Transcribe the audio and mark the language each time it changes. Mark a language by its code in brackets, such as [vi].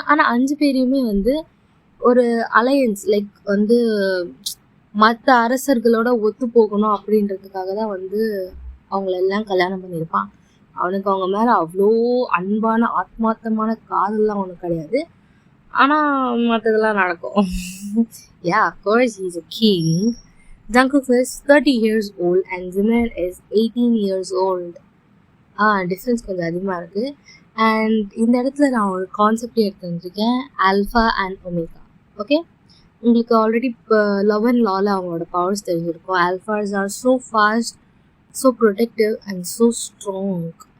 [ta] ஆனால் 5 பேரையுமே வந்து ஒரு அலையன்ஸ் லைக் வந்து மற்ற அரசர்களோட ஒத்து போகணும் அப்படின்றதுக்காக தான் வந்து அவங்களெல்லாம் கல்யாணம் பண்ணியிருப்பான். அவனுக்கு அவங்க மேலே அவ்வளோ அன்பான ஆத்மார்த்தமான காதல்லாம் அவனுக்கு கிடையாது. ஆனால் மற்றதெல்லாம் நடக்கும். [en] Yeah, of course he is a king. Jungkook is 30 years old and Jimin is 18 years old. [ta] Difference கொஞ்சம் அதிகமாக இருக்குது. அண்ட் இந்த இடத்துல நான் ஒரு கான்செப்டே எடுத்து வந்துருக்கேன், ஆல்ஃபா அண்ட் ஒமேகா. ஓகே, உங்களுக்கு ஆல்ரெடி இப்போ லவ் அண்ட் லாவில் அவங்களோட பவர்ஸ் தெரிஞ்சிருக்கும். [en] Alphas are so fast, so protective and so strong.